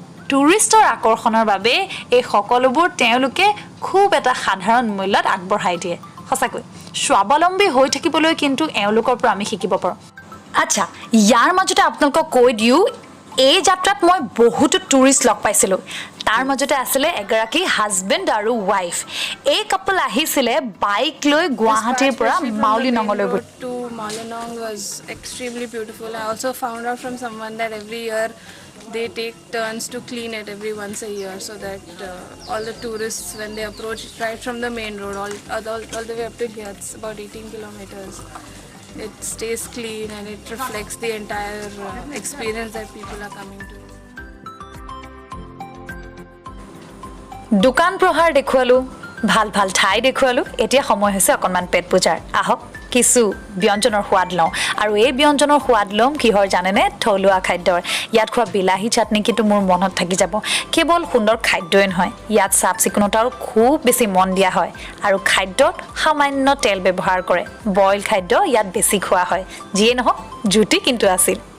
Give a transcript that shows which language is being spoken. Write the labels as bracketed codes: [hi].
[as] টুৰিষ্টৰ আকৰ্ষণৰ বাবে এই সকলোবোৰ তেওঁলোকে খুব এটা সাধাৰণ মূল্যত আগবঢ়াই দিয়ে সঁচাকৈ স্বাৱলম্বী হৈ থাকিবলৈ কিন্তু এওঁলোকৰ পৰা আমি শিকিব পাৰোঁ আচ্ছা ইয়াৰ মাজতে আপোনালোকক কৈ দিওঁ এই যাত্ৰাত মই বহুতো টুৰিষ্ট লগ পাইছিলোঁ তাৰ মাজতে আছিলে এগৰাকী হাজবেণ্ড আৰু ৱাইফ এই কাপল আহিছিলে বাইক লৈ গুৱাহাটীৰ পৰা মাউলি নঙলৈ গৈ [en] to Malinong was extremely beautiful. I also found out from someone that every year they take turns to clean it every once a year so that all the tourists when they approach right from the main road all the way up to here, it's about 18 kilometers. It stays clean and it reflects the entire experience that people are coming to. [as] দোকান প্ৰহাৰ দেখুৱালোঁ ভাল ভাল ঠাই দেখুৱালোঁ এতিয়া সময় হৈছে অকণমান পেট পূজাৰ আহক কিছু ব্যঞ্জনৰ সোৱাদ লওঁ আৰু এই ব্যঞ্জনৰ সোৱাদ ল'ম কিহৰ জানেনে থলুৱা খাদ্যৰ ইয়াত খোৱা বিলাহী চাটনি কিন্তু মোৰ মনত থাকি যাব কেৱল সুন্দৰ খাদ্যই নহয় ইয়াত চাফ চিকুণতাৰো খুব বেছি মন দিয়া হয় আৰু খাদ্যত সামান্য তেল ব্যৱহাৰ কৰে বইল খাদ্য ইয়াত বেছি খোৱা হয় যিয়ে নহওক জুতি কিন্তু আছিল